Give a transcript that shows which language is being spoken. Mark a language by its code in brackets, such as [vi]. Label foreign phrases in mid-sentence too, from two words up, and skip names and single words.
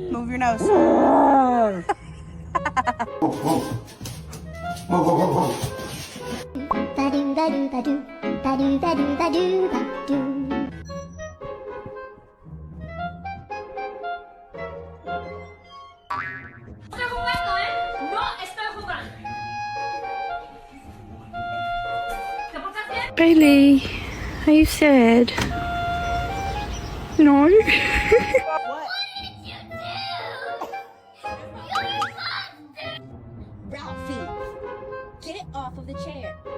[en] Move your nose. Ba-do, ba-do, ba-do. Ba-do, ba-do, ba-do, ba-do. [es] Estoy jugando, ¿eh? No estoy jugando. ¿Te portas bien? [en] Bailey, are you sad? No. Ralphie, get it off of the chair.